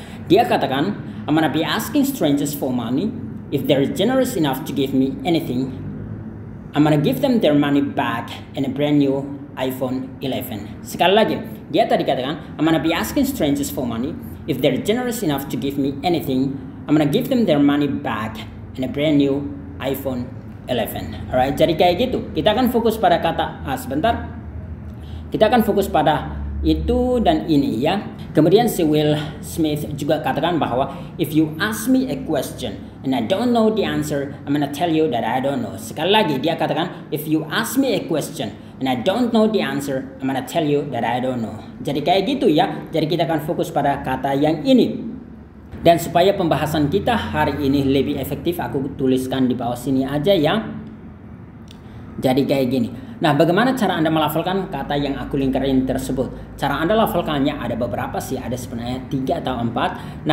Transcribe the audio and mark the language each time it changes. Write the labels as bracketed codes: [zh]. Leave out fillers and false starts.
[id] Dia katakan, [en] I'm gonna be asking strangers for money. If they're generous enough to give me anything, I'm gonna give them their money back and a brand new iPhone 11. [id] Sekali lagi, dia tadi katakan, [en] I'm gonna be asking strangers for money. If they're generous enough to give me anything, I'm gonna give them their money back and a brand new iPhone 11. [id] Alright, jadi kayak gitu. Kita akan fokus pada kata sebentar. Kita akan fokus pada itu dan ini ya. Kemudian si Will Smith juga katakan bahwa [en] if you ask me a question and I don't know the answer, I'm gonna tell you that I don't know. [id] Sekali lagi dia katakan [en] if you ask me a question and I don't know the answer, I'm gonna tell you that I don't know. [id] Jadi kayak gitu ya. Jadi kita akan fokus pada kata yang ini. Dan supaya pembahasan kita hari ini lebih efektif, aku tuliskan di bawah sini aja ya. Jadi kayak gini. Nah, bagaimana cara Anda melafalkan kata yang aku lingkarin tersebut? Cara Anda lafalkannya ada beberapa sih, ada sebenarnya 3 atau 4.